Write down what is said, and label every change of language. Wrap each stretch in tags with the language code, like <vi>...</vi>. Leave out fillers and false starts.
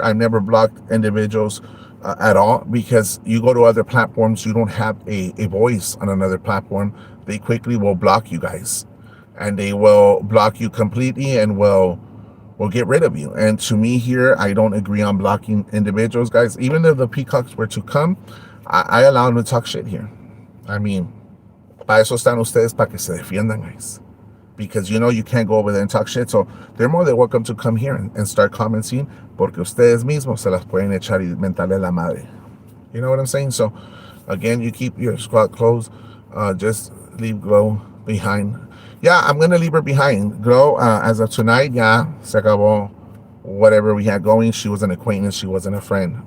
<en>I've never blocked individuals at all because you go to other platforms, you don't have a voice on another platform. They quickly will block you guys, and they will block you completely and will get rid of you. And to me here, I don't agree on blocking individuals, guys. Even if the Peacocks were to come, I allow them to talk shit here.</en> <es>I mean, para eso están ustedes, para que se defiendan, guys.</es> <en>Because you can't go over there and talk shit. So they're more than welcome to come here and start commenting, porque ustedes mismos se las pueden echar y mentarle la madre. You know what I'm saying? So again, you keep your squad closed. Just leave Glow behind. Yeah, I'm gonna leave her behind. Glow, as of tonight, yeah, se acabó whatever we had going. She was an acquaintance. She wasn't a friend.</en>